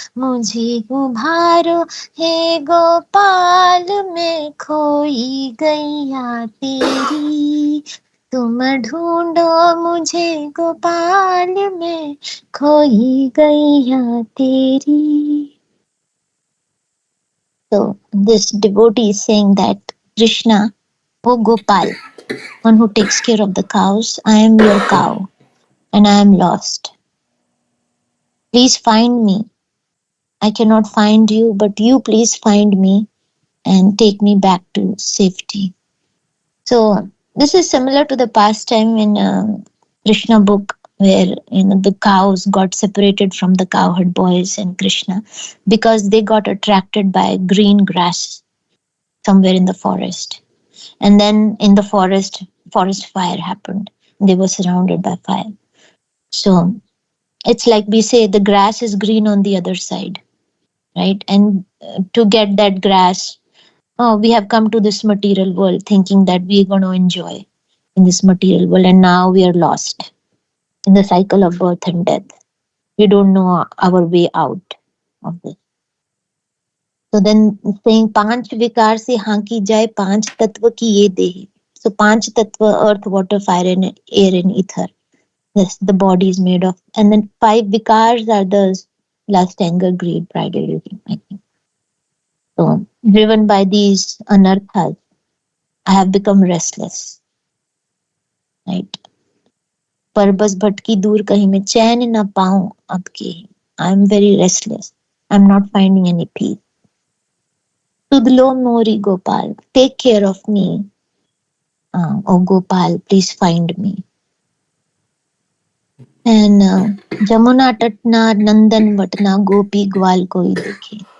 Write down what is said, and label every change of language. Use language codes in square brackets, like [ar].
[hi] मुझे उभारो हे गोपाल, में खोई गैया तेरी। तुम ढूंढो मुझे गोपाल, में खोई गैया तेरी. [en] So this devotee is saying that Krishna, O Gopal, one who takes care of the cows, I am your cow and I am lost. Please find me. I cannot find you, but you please find me and take me back to safety. So this is similar to the past time in Krishna book, where the cows got separated from the cowherd boys and Krishna because they got attracted by green grass somewhere in the forest. And then in the forest fire happened. They were surrounded by fire. So it's like we say the grass is green on the other side, right? And to get that grass, we have come to this material world thinking that we're going to enjoy in this material world, and now we are lost in the cycle of birth and death. We don't know our way out of this. [hi] So then saying पांच विकार से hockey जाए पांच तत्व की ये देह. [en] So पांच तत्व, earth, water, fire, and air and ether. Yes, the body is made of. And then 5 vikars are the lust, anger, greed, pride, everything, I think. So driven by these anarthas, I have become restless. Right? [hi] पर बस भटकी दूर कहीं मैं चैन न पाऊं अब के. [en] I am very restless. I am not finding any peace. Tudlo Mori Gopal, take care of me. Oh Gopal, please find me. [hi] And Jamuna Tatna Nandan Vatna Gopi Gwal Koi Dekhe.